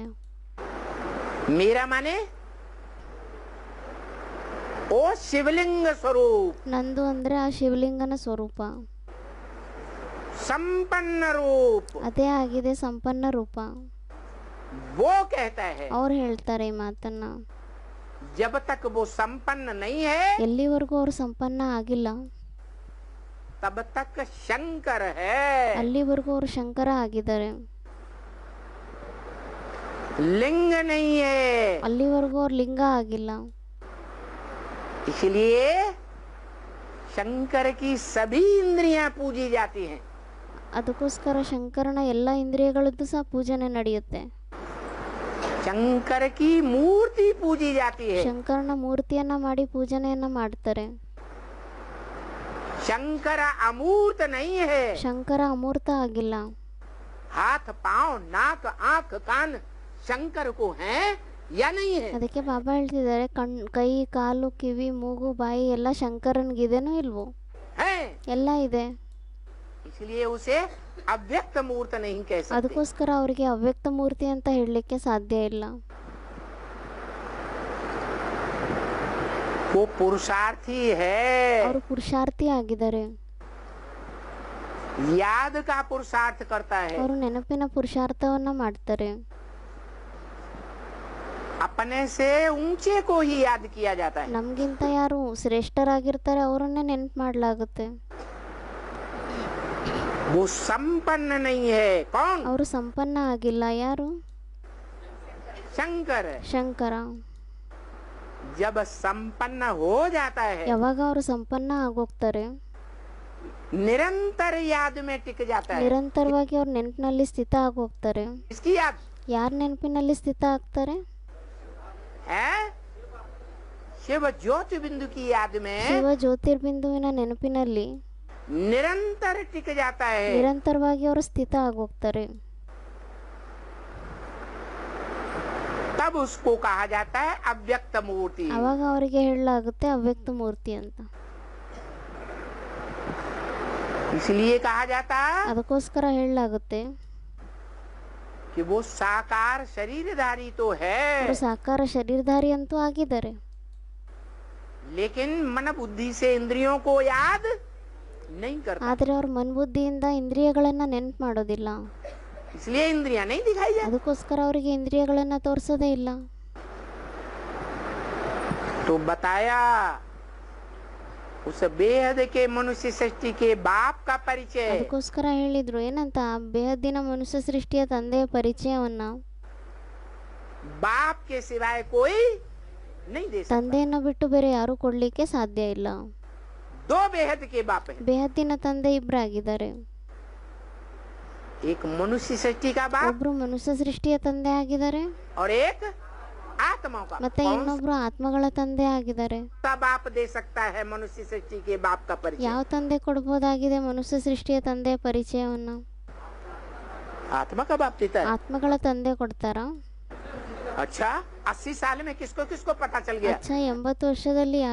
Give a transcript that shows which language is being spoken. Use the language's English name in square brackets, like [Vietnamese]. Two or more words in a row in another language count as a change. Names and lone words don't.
[Hindi] है. मेरा माने ओ शिवलिंग स्वरूप, [Kannada] ನಂದು ಅಂದ್ರೆ ಆ ಶಿವಲಿಂಗನ ಸ್ವರೂಪ. [Hindi] संपन्न रूप. [Kannada] ಅದೇ ಆಗಿದೆ ಸಂಪನ್ನ ರೂಪ. [Hindi] वो कहता है [Kannada] ಅವ್ರು ಹೇಳ್ತಾರೆ ಈ ಮಾತನ್ನ. [Hindi] जब तक वो संपन्न नहीं है [Kannada] ಎಲ್ಲಿವರೆಗೂ ಅವ್ರು ಸಂಪನ್ನ ಆಗಿಲ್ಲ [Hindi] तब तक शंकर है. [Kannada] ಅಲ್ಲಿವರೆಗೂ ಅವ್ರು ಶಂಕರ ಆಗಿದ್ದಾರೆ. [Hindi] लिंग नहीं है. [Kannada] ಅಲ್ಲಿವರೆಗೂ ಅವ್ರು ಲಿಂಗ ಆಗಿಲ್ಲ. [Hindi] इसलिए शंकर की सभी इंद्रियां पूजी जाती हैं. [Kannada] ಅದಕ್ಕೋಸ್ಕರ ಶಂಕರನ ಎಲ್ಲ ಇಂದ್ರಿಯಗಳದ್ದು ಸಹ ಪೂಜನೆ ನಡೆಯುತ್ತೆ. [Hindi] शंकर की मूर्ति पूजी जाती है. [Kannada] ಶಂಕರನ ಮೂರ್ತಿಯನ್ನ ಮಾಡಿ ಪೂಜನೆಯನ್ನ ಮಾಡ್ತಾರೆ. [Hindi] शंकर अमूर्त नहीं है. [Kannada] ಶಂಕರ ಅಮೂರ್ತ ಆಗಿಲ್ಲ. [Hindi] हाथ पांव नाक आंख कान शंकर को है या नहीं है? [Kannada] ಅದಕ್ಕೆ ಬಾಬಾ ಹೇಳ್ತಿದ್ದಾರೆ ಕೈ ಕಾಲು ಕಿವಿ ಮೂಗು ಬಾಯಿ ಎಲ್ಲ ಶಂಕರನ್ಗಿದೇನೋ ಇಲ್ವೋ? [Hindi] है. [Kannada] ಎಲ್ಲ ಇದೆ. [Hindi] इसलिए उसे अव्यक्त मूर्त नहीं कह सकते. [Kannada] ಅದಕ್ಕೋಸ್ಕರ ಅವರಿಗೆ ಅವ್ಯಕ್ತ ಮೂರ್ತಿ ಅಂತ ಹೇಳಲಿಕ್ಕೆ ಸಾಧ್ಯ ಇಲ್ಲ. [Hindi] वो पुरुषार्थी है. [Kannada] ಅವರು ಪುರುಷಾರ್ಥಿ ಆಗಿದ್ದಾರೆ. [Hindi] याद का पुरुषार्थ करता है. [Kannada] ಅವರು ನೆನಪಿನ ಪುರುಷಾರ್ಥವನ್ನ ಮಾಡ್ತಾರೆ. [Hindi] अपने से ऊंचे को ही याद किया जाता है. [Kannada] ನಮ್ಗಿಂತ ಯಾರು ಶ್ರೇಷ್ಠರಾಗಿರ್ತಾರೆ ಅವರನ್ನೇ ನೆನಪು ಮಾಡಲಾಗುತ್ತೆ. [Hindi] वो संपन्न नहीं है. कौन? [Kannada] ಅವರು ಸಂಪನ್ನ ಆಗಿಲ್ಲ. ಯಾರು? [Hindi] शंकर. [Kannada] ಶಂಕರ. [Hindi] जब संपन्न हो जाता है [Kannada] ಯಾವಾಗ ಅವರು ಸಂಪನ್ನ ಆಗೋಗ್ತಾರೆ [Hindi] निरंतर याद में टिक जाता है. [Kannada] ನಿರಂತರವಾಗಿ ಅವ್ರ ನೆನಪಿನಲ್ಲಿ ಸ್ಥಿತ ಆಗೋಗ್ತಾರೆ. [Hindi] इसकी याद [Kannada] ಯಾರ ನೆನಪಿನಲ್ಲಿ ಸ್ಥಿತ ಆಗ್ತಾರೆ? [Hindi] है शिव ज्योति बिंदु की याद में [Kannada] ಶಿವ ಜ್ಯೋತಿರ್ಬಿಂದುವಿನ ನೆನಪಿನಲ್ಲಿ [Hindi] निरंतर टिक जाता है. [Kannada] ನಿರಂತರವಾಗಿ ಅವರು ಸ್ಥಿತ ಆಗೋಗ್ತಾರೆ. [Hindi] तब उसको कहा जाता है अव्यक्त मूर्ति. [Kannada] ಅವಾಗ ಅವರಿಗೆ ಹೇಳಲಾಗುತ್ತೆ ಅವ್ಯಕ್ತ ಮೂರ್ತಿ ಅಂತ. [Hindi] इसलिए कहा जाता है [Kannada] ಅದಕ್ಕೋಸ್ಕರ ಹೇಳಲಾಗುತ್ತೆ [Hindi] कि वो साकार शरीरधारी तो है [Kannada] ಅವರು ಸಾಕಾರ ಶರೀರಧಾರಿ ಅಂತೂ ಆಗಿದ್ದಾರೆ. [Hindi] लेकिन मन बुद्धि से इंद्रियों को याद नहीं करता. [Kannada] ಆದರೆ ಅವ್ರ ಮನ್ಬುದ್ಧಿಯಿಂದ ಇಂದ್ರಿಯಗಳನ್ನ ನೆನಪು ಮಾಡೋದಿಲ್ಲ. [Hindi] इसलिए इंद्रियां नहीं दिखाई जाती. [Kannada] ಅದಕ್ಕೋಸ್ಕರ ಅವರಿಗೆ ಇಂದ್ರಿಯಗಳನ್ನ ತೋರಿಸೋದೇ ಇಲ್ಲ. [Hindi] तो बताया उस बेहद के मनुष्य सृष्टि के बाप का परिचय. [Kannada] ಅದಕ್ಕೋಸ್ಕರ ಹೇಳಿದ್ರು ಏನಂತ, ಬೇಹದ್ದಿನ ಮನುಷ್ಯ ಸೃಷ್ಟಿಯ ತಂದೆಯ ಪರಿಚಯವನ್ನ [Hindi] बाप के सिवाय कोई नहीं दे सकता. [Kannada] ತಂದೆಯನ್ನ ಬಿಟ್ಟು ಬೇರೆ ಯಾರು ಕೊಡ್ಲಿಕ್ಕೆ ಸಾಧ್ಯ ಇಲ್ಲ. [Hindi] दो बेहद के बाप हैं. [Kannada] ಬೇಹದ್ದಿನ ತಂದೆ ಇಬ್ಬರಾಗಿದ್ದಾರೆ. [Hindi] एक मनुष्य सृष्टि का बाप [Kannada] ಒಬ್ರು ಮನುಷ್ಯ ಸೃಷ್ಟಿಯ ತಂದೆ ಆಗಿದ್ದಾರೆ, [Hindi] और एक आत्माओं का. [Kannada] ಮತ್ತೆ [Hindi] कौन [Kannada] ಇನ್ನೊಬ್ರು ಆತ್ಮಗಳ ತಂದೆ ಆಗಿದ್ದಾರೆ. [Hindi] सा बाप दे सकता है मनुष्य सृष्टि के बाप का परिचय? [Kannada] ಯಾವ ತಂದೆ ಕೊಡ್ಬೋದಾಗಿದೆ ಮನುಷ್ಯ ಸೃಷ್ಟಿಯ ತಂದೆಯ ಪರಿಚಯವನ್ನ? [Hindi] आत्मा का बाप देता है. [Kannada] ಆತ್ಮಗಳ ತಂದೆ ಕೊಡ್ತಾರಾ? [Hindi] अच्छा 80 साल में किसको किसको पता चल गया?